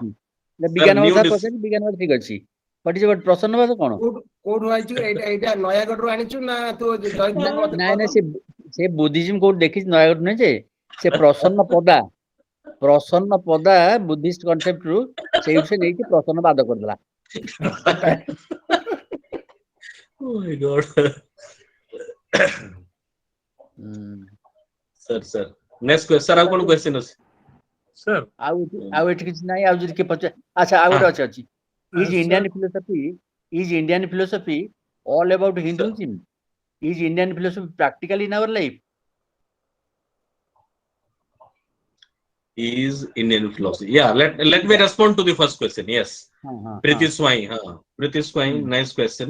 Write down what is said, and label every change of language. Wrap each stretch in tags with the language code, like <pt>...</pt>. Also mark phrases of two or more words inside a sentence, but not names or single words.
<or>ଅଛି, ବିଜ୍ଞାନବାଦ ପଚାରିଲି, ବିଜ୍ଞାନବାଦ ଠିକ ଅଛି, ପ୍ରସନ୍ନବାଦ କଣ? କୋଉଠୁ ଆଇଛୁ? ଏଇଟା ନୟାଗଡ଼ରୁ ଆଣିଛୁ ନା ତୁ ନାଇଁ ସେ ବୁଦ୍ଧିଜିମ କୋଉଠି ଦେଖିଛି? ନୟାଗଡ଼ ନୁହେଁ ଯେ, ସେ ପ୍ରସନ୍ନ ପଦା ବୁଦ୍ଧିଷ୍ଟ କନସେପ୍ଟରୁ ସେଇଠୁ ସେ ନେଇକି ପ୍ରସନ୍ନବାଦ କରିଦେଲା।</or> <en>Oh my God. sir. Next question. Sir,</en> <or>ଆଉ କଣ question ଅଛି? Sir. ଆଉ ଏଠି କିଛି ନାହିଁ। ଆଉ ଯଦି କିଏ ପଚାର, ଆଚ୍ଛା ଆଉ ଗୋଟେ ଅଛି।</or> <en>Is Indian philosophy all about Hinduism? Is Indian philosophy practical in our life? Is Indian philosophy? Yeah, let me respond to the first question. Yes. Priti Swai, nice question.</en>